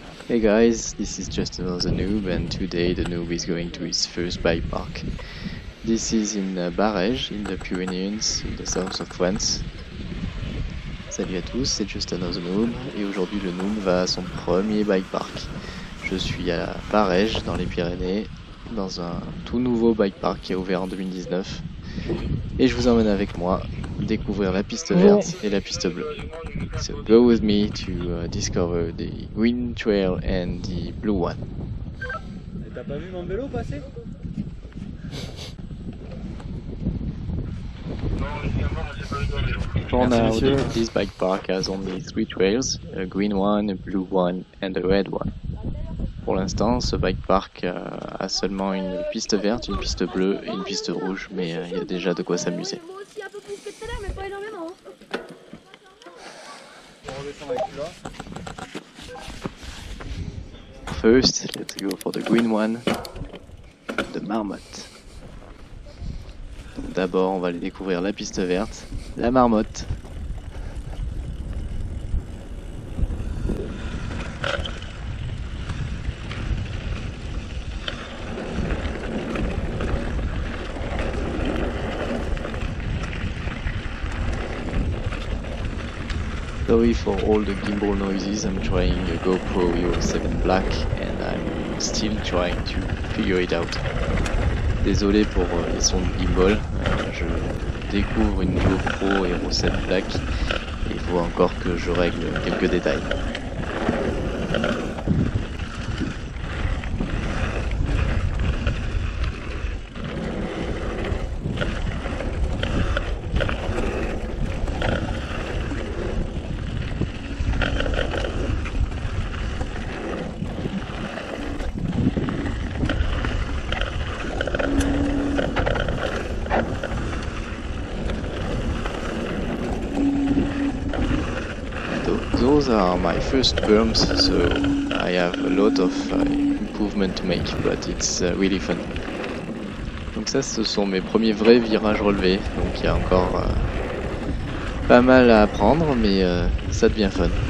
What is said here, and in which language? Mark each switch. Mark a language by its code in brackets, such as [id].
[en] Hey guys, this is just another noob, and today the noob is going to his first bike park. This is in Barèges, in the Pyrenees, in the south of France. [fr] Salut à tous, c'est just another noob, et aujourd'hui le noob va à son premier bike park. Je suis à Barèges, dans les Pyrénées, dans un tout nouveau bike park qui a ouvert en 2019. Et je vous emmène avec moi découvrir la piste verte et la piste bleue. [en] So go with me to discover the green trail and the blue one. [fr] T'as pas vu mon vélo passer? [en] For now, this bike park has only 3 trails, a green one, a blue one and a red one. [fr] Pour l'instant, ce bike park a seulement une piste verte, une piste bleue et une piste rouge, mais il y a déjà de quoi s'amuser. Moi aussi un peu plus que tout à l'heure, mais pas énormément. [en] First, let's go for the green one, the marmotte. [fr] D'abord, on va aller découvrir la piste verte, la marmotte. [en] Sorry for all the gimbal noises, I'm trying a GoPro Hero 7 Black and I'm still trying to figure it out. [fr] Désolé pour les sons de gimbal, je découvre une GoPro Hero 7 Black et il faut encore que je règle quelques détails. [en] Those are my first berms, so I have a lot of improvement to make, but it's really fun. [fr] Donc ça, ce sont mes premiers vrais virages relevés, donc il y a encore pas mal à apprendre, mais ça devient fun.